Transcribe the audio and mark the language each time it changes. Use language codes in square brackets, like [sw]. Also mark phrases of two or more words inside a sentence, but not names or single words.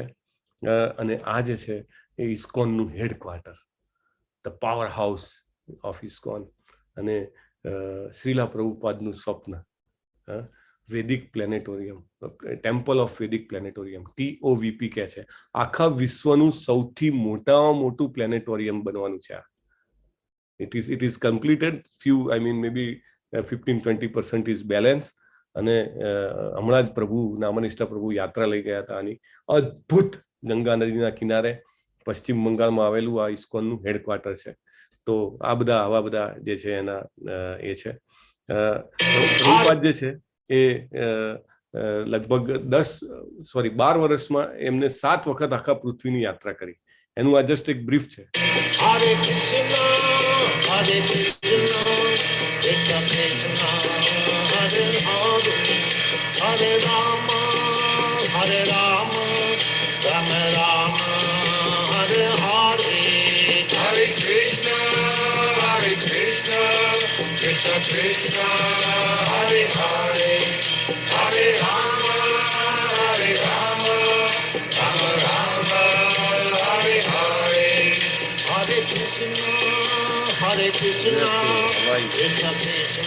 [gu] અને આ જે છે એ ઇસ્કોનનું હેડક્વાર્ટર, [en] The Power House of ISKCON. [gu] અને શ્રીલા પ્રભુપાદનું સ્વપ્ન, વેદિક પ્લેનેટોરિયમ, ટેમ્પલ ઓફ વેદિક પ્લેનેટોરિયમ, TOVP કહે છે. આખા વિશ્વનું સૌથી મોટામાં મોટું પ્લેનેટોરિયમ બનવાનું છે. [en] it is completed. Few, I mean, maybe 15-20% is balance. [gu] અને હમણાં જ પ્રભુ નામનિષ્ઠા પ્રભુ યાત્રા લઈ ગયા હતા આની. અદ્ભુત ગંગા નદીના કિનારે પશ્ચિમ બંગાળમાં આવેલું આ ઇસ્કોનનું હેડક્વાર્ટર છે. તો આ બધા આવા બધા જે છે એના એ છે. પ્રભુપાદ જે છે એ લગભગ 12 વર્ષમાં એમને 7 વખત આખા પૃથ્વીની યાત્રા કરી. એનું આ જસ્ટ એક બ્રીફ છે. [sa] Hare Krishna, Hare Krishna, Krishna Krishna, Hare Hare, Hare Rama, Hare Rama, Rama Rama, Hare Hare, Hare Krishna, Hare Krishna, Krishna Krishna, Hare Hare, Hare Rama, Hare Rama, Rama Rama, Hare Hare, Hare Krishna, Hare Krishna, Krishna Krishna,